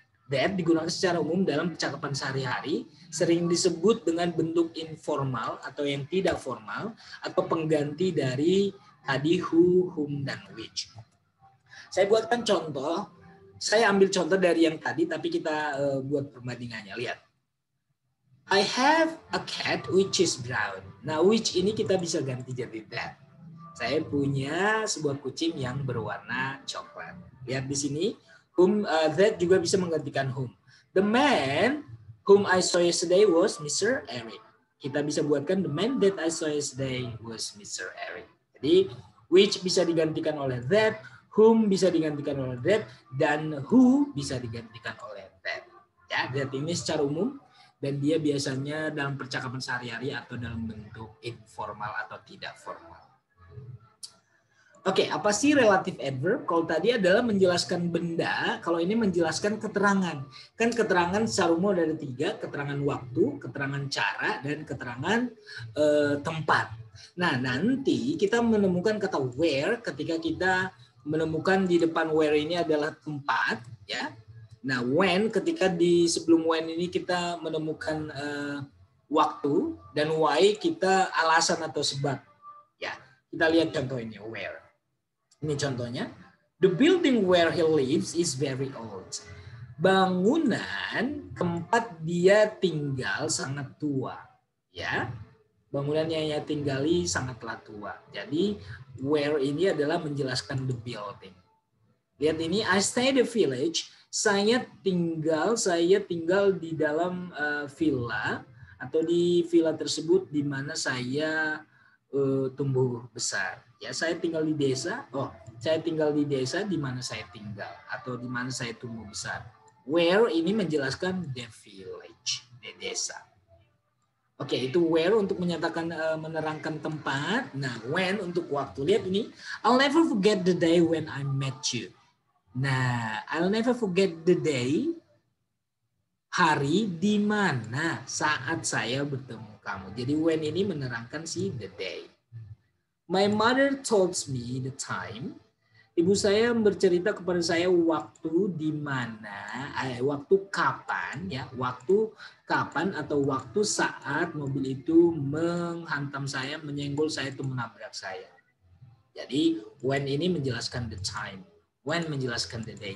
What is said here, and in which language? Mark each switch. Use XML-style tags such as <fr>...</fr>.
<id>That digunakan secara umum dalam percakapan sehari-hari, sering disebut dengan bentuk informal atau yang tidak formal, atau pengganti dari tadi who, whom, dan which. Saya buatkan contoh. Saya ambil contoh dari yang tadi, tapi kita buat perbandingannya. Lihat.</id> <en>I have a cat which is brown.</en> <id>Nah, which ini kita bisa ganti jadi that. Saya punya sebuah kucing yang berwarna coklat. Lihat di sini, whom, that juga bisa menggantikan whom.</id> <en>The man whom I saw yesterday was Mr. Eric.</en> <id>Kita bisa buatkan</id> <en>the man that I saw yesterday was Mr. Eric.</en> <id>Jadi, which bisa digantikan oleh that, whom bisa digantikan oleh that, dan who bisa digantikan oleh that. Ya, that ini secara umum. Dan dia biasanya dalam percakapan sehari-hari atau dalam bentuk informal atau tidak formal. Oke, apa sih relative adverb? Kalau tadi adalah menjelaskan benda, kalau ini menjelaskan keterangan. Kan keterangan secara umum ada 3, keterangan waktu, keterangan cara, dan keterangan tempat. Nah, nanti kita menemukan kata where ketika kita menemukan di depan where ini adalah tempat, ya. Nah, when ketika di sebelum when ini kita menemukan waktu, dan why kita alasan atau sebab. Ya, kita lihat contoh ini, where. Ini contohnya,</id> <en>the building where he lives is very old.</en> <id>Bangunan tempat dia tinggal sangat tua. Ya, bangunan yang ia tinggali sangatlah tua. Jadi where ini adalah menjelaskan the building. Lihat ini,</id> <en>I stay at the village.</en> <id>Saya tinggal di dalam villa atau di villa tersebut di mana saya tumbuh besar. Ya, saya tinggal di desa. Oh, saya tinggal di desa di mana saya tinggal atau di mana saya tumbuh besar. Where ini menjelaskan the village, the desa. Oke, itu where untuk menyatakan menerangkan tempat. Nah, when untuk waktu. Lihat ini,</id> <en>I'll never forget the day when I met you.</en> <id>Nah,</id> <en>I'll never forget the day,</en> <id>hari di mana saat saya bertemu kamu. Jadi when ini menerangkan si the day.</id> <en>My mother told me the time.</en> <id>Ibu saya bercerita kepada saya waktu di mana, waktu kapan, ya, waktu kapan atau waktu saat mobil itu menghantam saya, menyenggol saya, itu menabrak saya. Jadi when ini menjelaskan the time. When menjelaskan the day.</id>